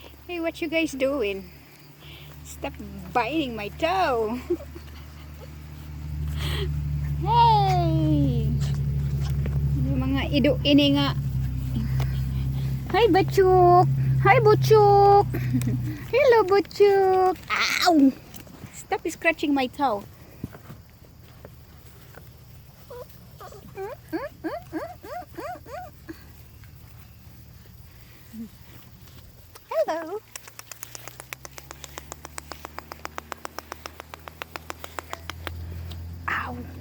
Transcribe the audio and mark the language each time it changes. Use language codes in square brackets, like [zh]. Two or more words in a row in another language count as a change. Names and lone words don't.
[en] Hey, what you guys doing? Stop biting my toe. Hey! [tl] Yung mga ido-ini nga. Hi, Butchuk! [en] Hi, Butchuk! Hello, Butchuk! Ow! Stop scratching my toe. Hello. Ow.